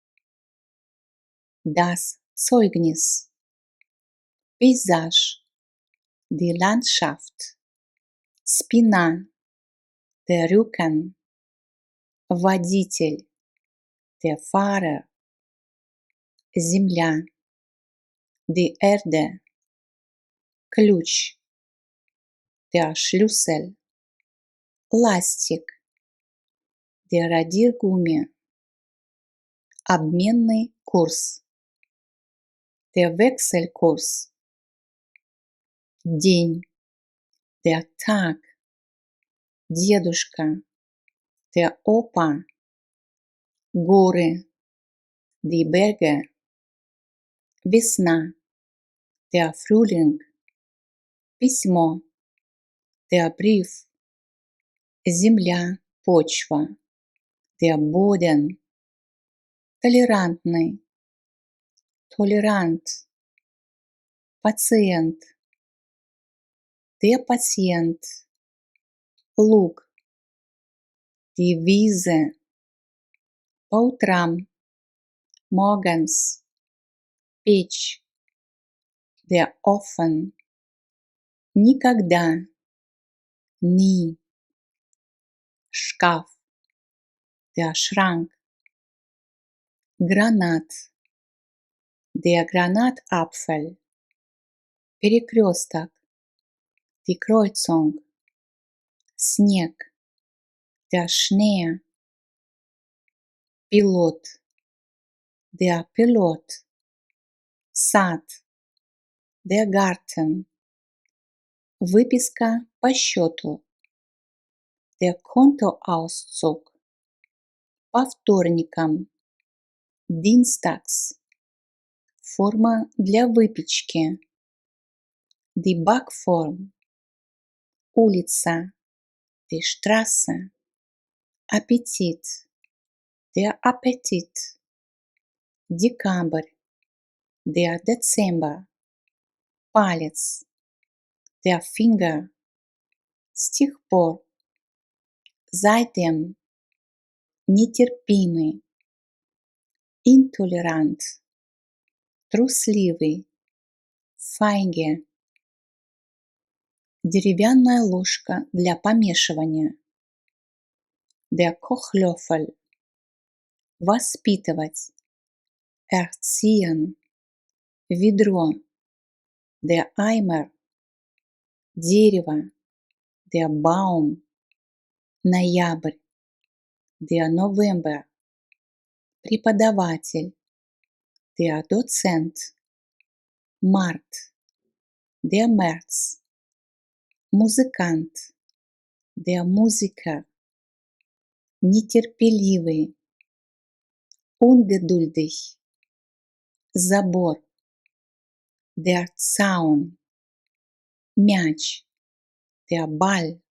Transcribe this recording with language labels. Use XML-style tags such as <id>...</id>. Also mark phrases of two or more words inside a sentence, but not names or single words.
<de>das Zeugnis, пейзаж, die Landschaft, спина, der Rücken, водитель, der Fahrer, земля, die Erde, ключ, der Schlüssel, ластик, der Radiergummi,</de> <ru>обменный курс,</ru> <de>der Wechselkurs, день, der Tag, дедушка, der Opa, горы, die Berge, весна, der Frühling, письмо, der Brief,</de> <ru>земля, почва,</ru> <de>der Boden, толерантный, tolerant, пациент, der Patient, луг, die Wiese,</de> <ru>по утрам, morgens, печь,</ru> <de>der Ofen,</de> <ru>никогда, nie, шкаф,</ru> <de>der Schrank, гранат, der Granatapfel, перекресток, die Kreuzung, снег, der Schnee, пилот, der Pilot, сад, der Garten,</de> <ru>выписка по счету,</ru> <de>der Kontoauszug,</de> <ru>по вторникам, dienstags, форма для выпечки,</ru> <de>die Backform, улица, die Straße, аппетит, der Appetit, декабрь, der Dezember, палец, der Finger,</de> <ru>с тех пор, seitdem, нетерпимый, intolerant, трусливый, feige, деревянная ложка для помешивания,</ru> <de>der Kochlöffel, воспитывать, erziehen, ведро, der Eimer, дерево, der Baum, ноябрь, der November, преподаватель, der Dozent, март, der März, музыкант, der Musiker, нетерпеливый, ungeduldig, забор, der Zaun, мяч, der Ball,</de>